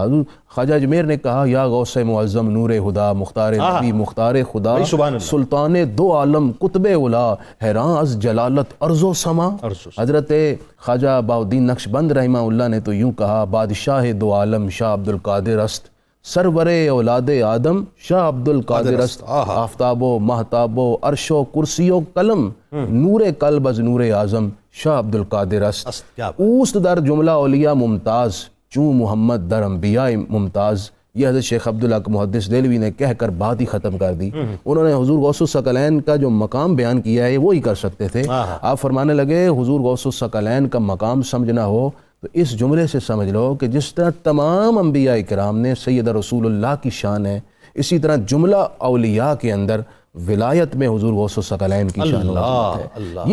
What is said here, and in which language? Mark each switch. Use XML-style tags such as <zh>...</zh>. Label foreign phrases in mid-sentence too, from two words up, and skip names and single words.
<fa>خواجہ اجمیر</fa> <ur>نے کہا</ur> <fa>یا غوث معظم نور خدا مختار نبی مختار خدا سلطان دو عالم قطب اولا حیران از جلالت ارض و سما. حضرت خواجہ بہاؤالدین نقشبند رحمہ اللہ</fa> <ur>نے تو یوں کہا</ur> <fa>بادشاہ دو عالم شاہ عبد القادر است، سرور اولاد آدم شاہ عبد القادر است، آفتاب و مہتاب و عرش و کرسی و قلم نور قلب از نور اعظم شاہ عبد القادر است. اوست در جملہ اولیاء ممتاز چوں محمد در انبیاء ممتاز.</fa> <ur>یہ حضرت شیخ عبدالحق محدث دہلوی نے کہہ کر بات ہی ختم کر دی. انہوں نے حضور غوث الثقلین کا جو مقام بیان کیا ہے وہی کر سکتے تھے. آپ فرمانے لگے حضور غوث الثقلین کا مقام سمجھنا ہو تو اس جملے سے سمجھ لو کہ جس طرح تمام انبیاء کرام نے سید رسول اللہ کی شان ہے، اسی طرح جملہ اولیاء کے اندر ولایت میں حضور غوث الثقلین کی شان ہے.</ur>